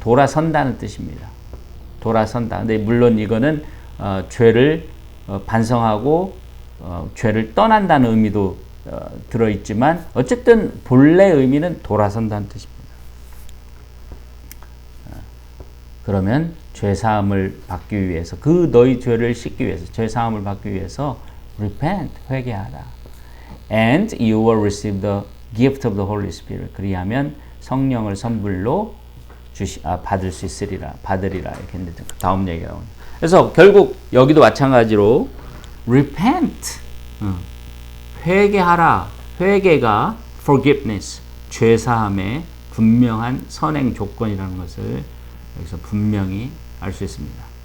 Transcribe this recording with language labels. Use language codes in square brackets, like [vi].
[ko] 돌아선다는 뜻입니다. 돌아선다. 근데 물론 이거는 죄를 반성하고 죄를 떠난다는 의미도 들어있지만 어쨌든 본래 의미는 돌아선다는 뜻입니다. 그러면 죄사함을 받기 위해서, 그 너희 죄를 씻기 위해서, 죄사함을 받기 위해서 repent, 회개하라. [en] And you will receive the gift of the Holy Spirit. [ko] 그리하면 성령을 선물로 받을 수 있으리라, 받으리라. 이렇게 했는데 다음 얘기가 나옵니다. 그래서 결국 여기도 마찬가지로 repent, 회개하라. 회개가 forgiveness, 죄사함의 분명한 선행 조건이라는 것을 여기서 분명히 알 수 있습니다.